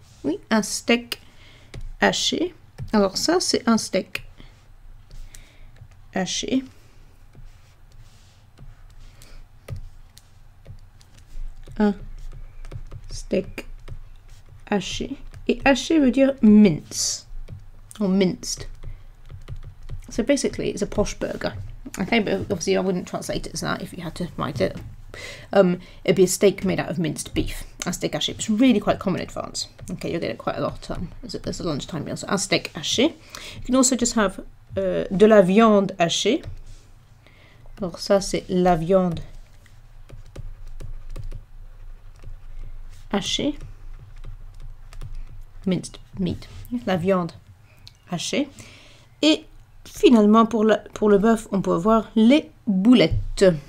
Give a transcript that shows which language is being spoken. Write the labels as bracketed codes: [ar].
[fr] Oui, un steak haché. Alors ça, c'est un steak haché. Un steak haché. Et haché veut dire mince. [en] Or minced. So basically, it's a posh burger. Okay, but obviously I wouldn't translate it as that if you had to write it. It'd be a steak made out of minced beef. [fr] Un steak haché. [en] It's really quite common in France. Okay, you'll get it quite a lot as a lunchtime meal. So [fr] un steak haché. [en] You can also just have [fr] de la viande hachée. Alors ça c'est la viande hachée. [en] Minced meat. [fr] La viande hachée. Et finalement pour le bœuf, on peut avoir les boulettes.